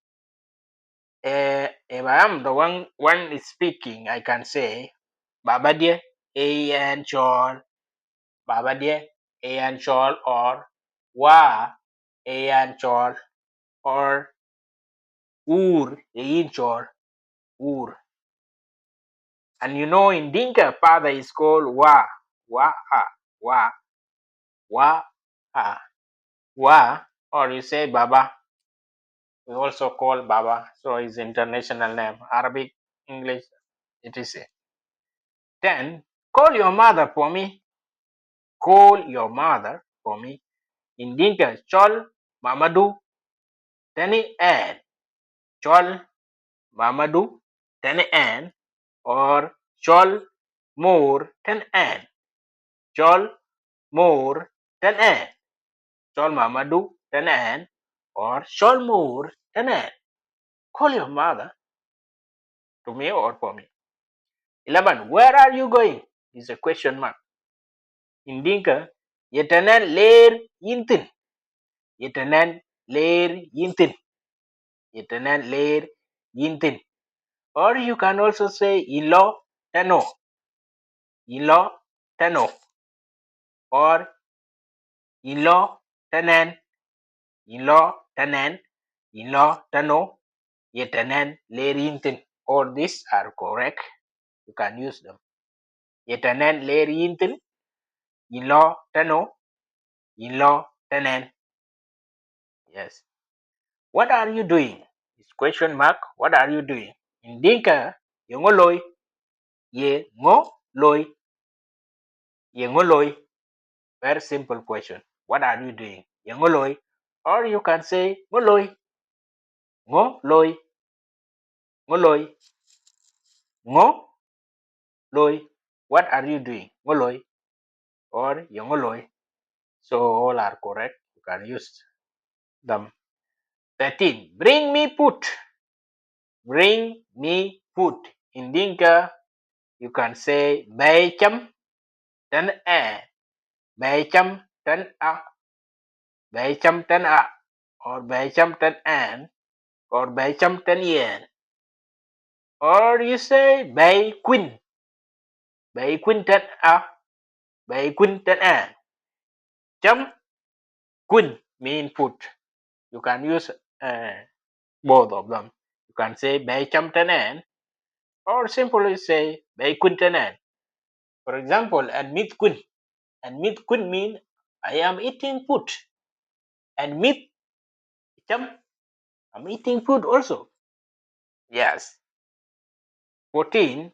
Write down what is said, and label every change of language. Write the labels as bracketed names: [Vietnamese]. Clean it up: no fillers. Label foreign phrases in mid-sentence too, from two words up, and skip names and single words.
[English] If I am the one is speaking, I can say [Dinka] Baba dear Eyan Chol. Baba dear Eyan Chol, or Wa Eyan Chol, or Ur Eyin Chol. Ur. [English] And you know in Dinka, father is called [Dinka] Wa. Wa Ha. Wa. Wa Ha. Wa. [English] Or you say Baba. We also call Baba. So it's international name. Arabic, English, etc. 10. Call your mother for me. Call your mother for me. In Dinka, [Dinka] Chol Mamadu Tani An. Chol Mamadu Tani An, or Chol Moor Tan An. Chol Moor Tan An. Chol Mamadu Tan An, or Chol Moor Tan An. [English] Call your mother to me or for me. 11. Where are you going? Is a question mark. In Dinka, [Dinka] Yetanan Leer Yintin. Yetanan Leer Yintin. Yetanan Leer Yintin. Or you can also say ilo tano. Ilo tano. Or ilo tanan. Ilo tanan. Ilo tano. Yetanan lerintin. [English] All these are correct. You can use them. [Dinka] Yetanan lerintin. Ilo tano. Ilo tanan. [English] Yes. What are you doing? It's question mark. What are you doing? In Dinka, yongoloi. [Dinka] Ye ngo loi. Ye ngoloi. [English] Very simple question. What are you doing? Yangoloi. Or you can say [Dinka] ngoloi. Ngoloi. Ngoloi. Ngoloi. [English] What are you doing? Ngoloi. Or yangoloi. So all are correct. You can use them. 13. Bring me food. Bring me food. In Dinka, you can say [Dinka] bay cham ten a. Bay cham ten a. Bay cham ten a. Or bay cham ten an. Or bay cham ten yen. [English] Or you say [Dinka] bay queen. Bay queen ten a. Bay queen ten a. Cham queen [English] mean food. You can use both of them. You can say [Dinka] bay cham ten an, [English] or simply say [Dinka] bay queen ten an. [English] For example, [Dinka] and meat queen. And meat queen [English] mean I am eating food. [Dinka] And meat cham, [English] I'm eating food also. Yes. 14.